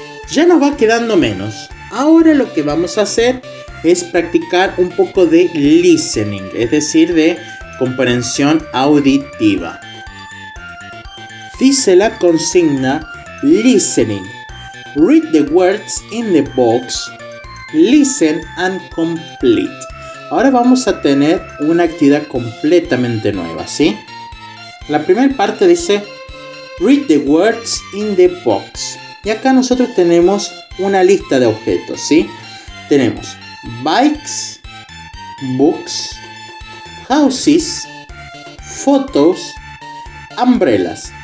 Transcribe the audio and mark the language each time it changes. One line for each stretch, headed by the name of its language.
Spanish: Ya nos va quedando menos. Ahora lo que vamos a hacer es practicar un poco de listening, es decir, de comprensión auditiva. Dice la consigna listening.
English: Read the words in the box, listen and complete.
Spanish: Ahora vamos a tener una actividad completamente nueva, ¿sí? La primera parte dice
English: read the words in the box.
Spanish: Y acá nosotros tenemos una lista de objetos, ¿sí? Tenemos bikes, books, houses, photos, umbrellas.